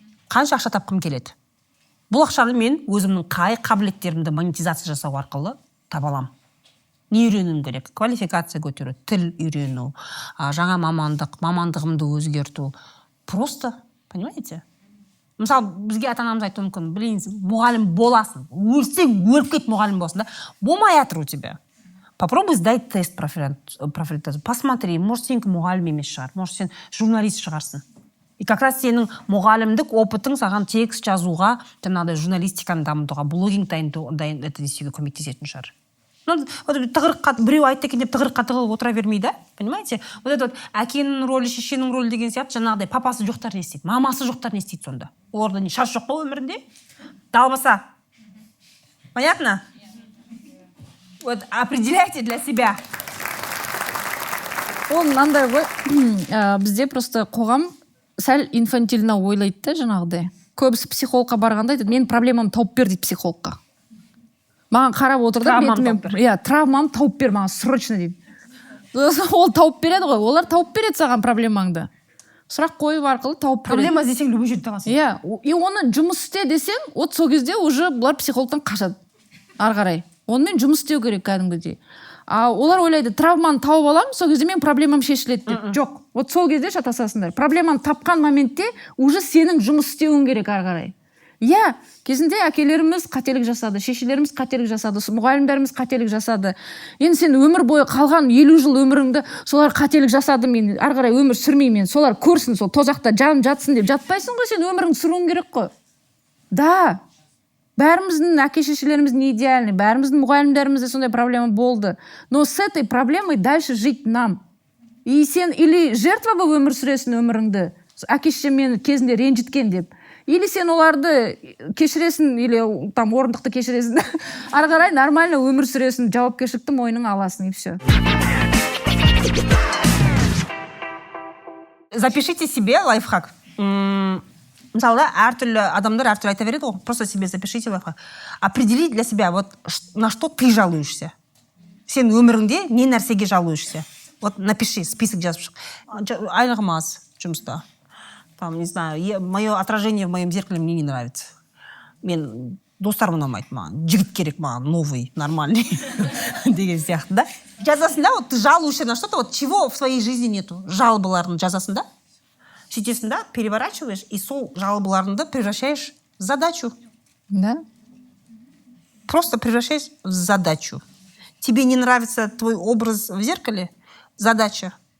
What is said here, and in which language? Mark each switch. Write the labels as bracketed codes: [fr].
[kk] Қанша ақша тапқым келеді? Бұл ақшаны мен өзімнің қай қабілеттерімді монетизация жасау арқылы таба аламын. Не үйренуім керек? Квалификация көтеру, тіл үйрену, жаңа мамандығымды өзгерту. [ru] Просто, понимаете? [kk] Мысалы, бізге ата-анамыз айтуы мүмкін, блин, мұғалім боласың. Өлсең, өліп кет мұғалім боласың, да? Болмай жатыр [ru] у тебя. Попробуй сдать тест профилактизацию. Посмотри, может, [kk] сен мұғалім емес шығар, может, сен журналист шығарсың. [ru] И как раз [kk] сенің мұғалімдік опытың саған текст жазуға, жаңағыдай журналистиканы дамытуға, блогинг это істеуге көмектесетін шығар. Тығырыққа біреу айтты екен деп тығырыққа тығылып отыра бермей, да? [ru] Понимаете? [kk] Вот это вот әкенің рөлі, шешенің рөлі деген сияқты жаңағыдай папасы жоқтар не істейді, мамасы жоқтар не істейді сонда. Оларда не шаш жоқ па өмірінде? Далбаса. [ru] Понятно? Вот определяйте для себя. [kk] Ол мынандай ғой, бізде просто қоғам сәл [ru] инфантильно [kk] ойлайды да жаңағыдай. Көбісі психологқа барғанда айтады, мен проблемам тауып бер дейді психологқа. Маған қарап отыр да, травмам тауып бер, маған срочно дейді. Ол тауып береді ғой, олар тауып береді саған проблемаңды. Сұрақ қойып арқылы тауып береді. Проблема іздесең [ru] любой [kk] жерде табасың. Иә, и оны жұмыс істе десең, вот сол кезде уже бұлар психологтан қашады. Ары қарай. Онымен жұмыс істеу керек кәдімгідей. Олар ойлайды, травманы тауып аламын, сол кезде мен проблемам шешіледі деп. Жоқ, вот сол кезде шатасасыңдар. Проблеманы тапқан моментте уже сенің жұмыс істеуің керек ары қарай. иә, кезінде әкелеріміз қателік жасады, шешелеріміз қателік жасады, мұғалімдеріміз қателік жасады. Енді сен өмір бойы қалған 50 жыл өміріңді солар қателік жасады, мен ары қарай өмір сүрмеймін, солар көрсін, сол тозақта жаным жатсын деп жатпайсың ғой, сен өміріңді сүруің керек қой. Да, бәріміздің әке-шешелеріміз [ru] не идеальный, [kk] бәріміздің мұғалімдерімізде сондай проблема болды. [ru] Но с этой проблемой дальше жить нам. И [kk] сен или жертва болып өмір сүресің өміріңді, әке-шешем мені кезінде ренжіткен деп. Или сен оларды кешіресің, или там орындықты кешіресің. Ары қарай нормально өмір сүресің, жауапкершілікті мойныңа аласың, и все. [ru] Запишите себе лайфхак. [kk] Мысалы, әртүрлі адамдар әртүрлі айта береді ғой. [ru] Просто себе запишите лайфхак. Определи для себя, [kk] вот на что ты жалуешься. Сен өміріңде не нәрсеге жалуешься. [ru] Вот напиши, [kk] список жазып шық. Айлығым аз жұмыста. [ru] Там, не знаю, мое отражение в моем зеркале мне не нравится. [kk] Мен достарым ұнамайды маған. Жігіт керек маған, [ru] новый, нормальный. [kk] Деген сияқты, да? Жазасың да, [ru] вот ты жалуешься на что-то, вот чего в своей жизни нету. [kk] Жалобаларын жазасың да? Сөйтесің да, [ru] переворачиваешь, [kk] и сол жалобаларыңды [ru] превращаешь в задачу. Да? Просто превращаешь в задачу. Тебе не нравится твой образ в зеркале? Задача.